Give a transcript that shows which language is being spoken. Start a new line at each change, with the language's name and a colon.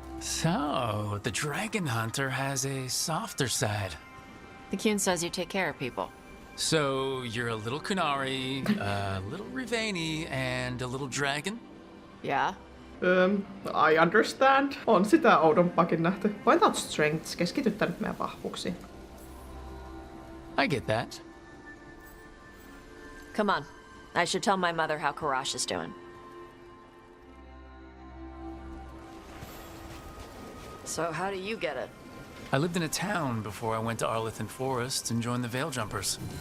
English: So, the dragon hunter has a softer side. The Kyun says you take care of people. So, you're a little Kunari, a little Rivani, and a little dragon? Yeah. I understand.
Finnish: On sitä oudompaakin nähty.
English: Point out strengths.
Finnish: Keskityttä nyt meidän vahvuuksiin.
English: I get that. Come on. I should tell my mother how Karash is doing. So how do you get it? I lived in a town before I went to Arlithan Forest and joined the Veil Jumpers.